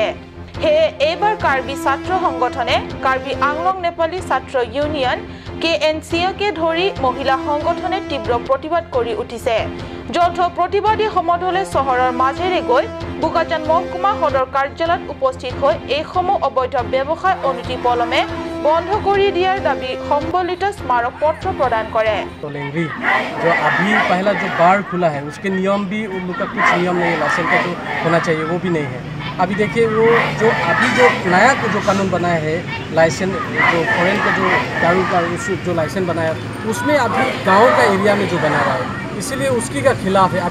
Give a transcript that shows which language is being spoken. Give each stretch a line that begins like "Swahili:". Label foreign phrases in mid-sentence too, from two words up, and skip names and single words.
Assamese: সেয়ে এইবাৰ কাৰ্বি ছাত্ৰ সংগঠনে কাৰ্বি আংলং নেপালী ছাত্ৰ ইউনিয়ন KNCA-কে ধৰি মহিলা সংগঠনে তীব্ৰ প্ৰতিবাদ কৰি উঠিছে। যৌথ প্ৰতিবাদী সমদলে চহৰৰ মাজেৰে গৈ বুকাজান মহকুমা সদৰ কাৰ্যালয়ত উপস্থিত হৈ এইসমূহ অবৈধ ব্যৱসায় অনতিপলমে বন্ধ কৰি দিয়াৰ দাবী সম্বলিত স্মাৰক পত্ৰ প্ৰদান কৰে।
Hindi: जो अभी पहला जो बार खुला है उसके नियम भी उन लोग का कुछ नियम नहीं है, लाइसेंस का जो होना चाहिए वो भी नहीं है। अभी देखिए वो जो अभी जो नया जो कानून बनाया है लाइसेंस जो फॉरेन का जो दारू का जो लाइसेंस बनाया उसमें अभी गांव का एरिया में जो बना रहा है, इसीलिए उसकी का खिलाफ है।